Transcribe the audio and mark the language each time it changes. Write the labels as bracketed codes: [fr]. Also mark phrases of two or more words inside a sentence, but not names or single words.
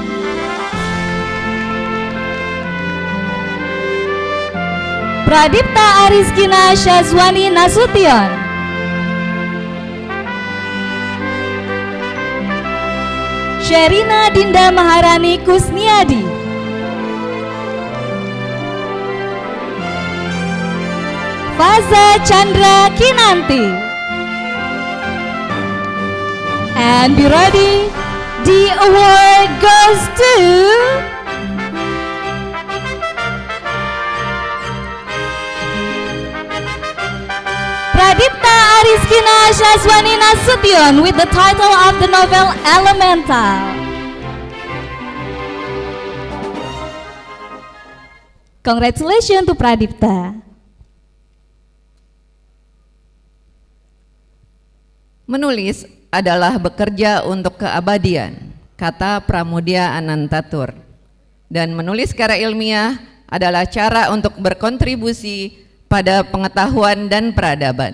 [en] Pradipta Ariskina Syazwani Nasution, Sherina Dinda Maharani Kusniadi, Faza Chandra Kinanti. And be ready, the award goes to Pradipta Ariskina Syazwani Nasution with the title of the novel Elemental. Congratulations to Pradipta. [id] Menulis adalah bekerja untuk keabadian, kata Pramudia Anantatur. Dan menulis karya ilmiah adalah cara untuk berkontribusi pada pengetahuan dan peradaban.